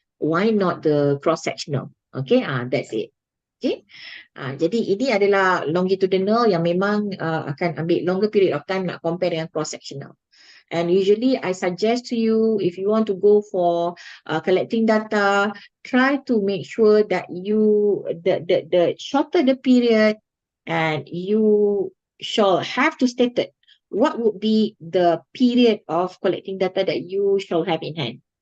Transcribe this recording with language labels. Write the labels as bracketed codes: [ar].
[en] Why not the cross-sectional? Okay, that's it. Okay. [ms] Jadi ini adalah longitudinal yang memang akan ambil [en] longer period of time [ms] nak compare dengan cross-sectional. [en] And usually I suggest to you, if you want to go for collecting data, try to make sure that the shorter the period, and you shall have to state it what would be the period of collecting data that you shall have in hand.